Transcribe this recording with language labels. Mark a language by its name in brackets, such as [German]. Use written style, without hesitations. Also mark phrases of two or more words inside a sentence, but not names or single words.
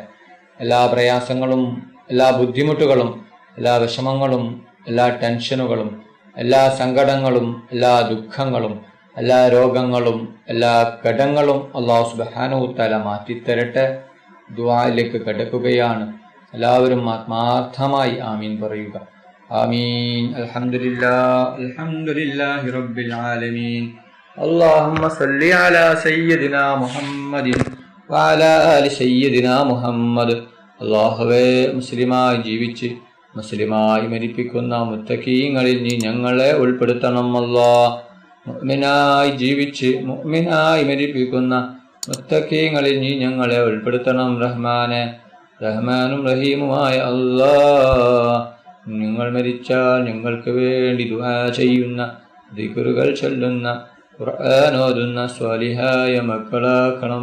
[Malayalam] എല്ലാ പ്രയാസങ്ങളും എല്ലാ ബുദ്ധിമുട്ടുകളും എല്ലാ വിഷമങ്ങളും എല്ലാ ടെൻഷനുകളും എല്ലാ സങ്കടങ്ങളും എല്ലാ ദുഃഖങ്ങളും എല്ലാ രോഗങ്ങളും എല്ലാ കടങ്ങളും അല്ലാഹു [Arabic] سبحانه تعالى [Malayalam] മാറ്റിത്തരട്ടെ. ദുആയിലേക്ക് കടക്കുകയാണ്. എല്ലാവരും ആത്മാർത്ഥമായി ആമീൻ പറയുക. [Arabic] آمين. الحمد لله رب العالمين. اللهم صل على سيدنا محمد وعلى آل سيدنا محمد. [Malayalam] അല്ലാഹുവേ, മുസ്ലിമായി ജീവിച്ച് മുസ്ലിമായി മരിപ്പിക്കുന്ന മുത്തഖീങ്ങളിൽ നീ ഞങ്ങളെ ഉൾപ്പെടുത്തണം. അല്ലാഹ്, മുഅ്മിനായി ജീവിച്ച് മുഅ്മിനായി മരിപ്പിക്കുന്ന മുത്തഖീങ്ങളിൽ നീ ഞങ്ങളെ ഉൾപ്പെടുത്തണം. റഹ്മാനെ, റഹ്മാനും റഹീമുമായ അല്ലാഹ്, നിങ്ങൾ മരിച്ചാൽ ഞങ്ങൾക്ക് വേണ്ടി ദുആ ചെയ്യുന്ന, ദിക്റുകൾ ചൊല്ലുന്ന, ഖുർആൻ ഓതുന്ന സ്വാലിഹായ മക്കളാക്കണം.